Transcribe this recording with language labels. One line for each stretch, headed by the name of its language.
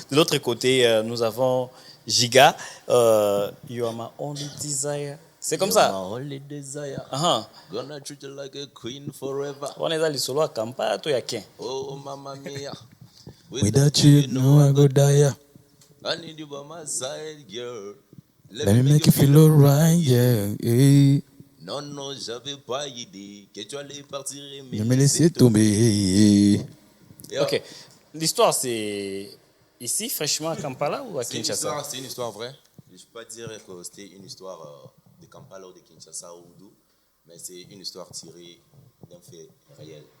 French: De l'autre côté, nous avons Giga.
English: You are my only desire.
French: C'est comme ça.
English: Only desire. Uh-huh. Gonna treat you like a queen forever.
French: On est dans les solos à Kampala, toi, y'a qu'un. Oh, mamma mia.
English: Without you, no, I go die. I need you by my side, girl. Let me make you feel alright, yeah. Hey.
French: Non, j'avais pas idée que tu allais partir et Ne me laisser tomber. Ok. L'histoire, c'est ici, fraîchement à Kampala ou à Kinshasa? C'est une histoire vraie. Je ne peux pas dire que c'était une histoire de Kampala ou de Kinshasa ou d'où, mais c'est une histoire tirée d'un fait réel.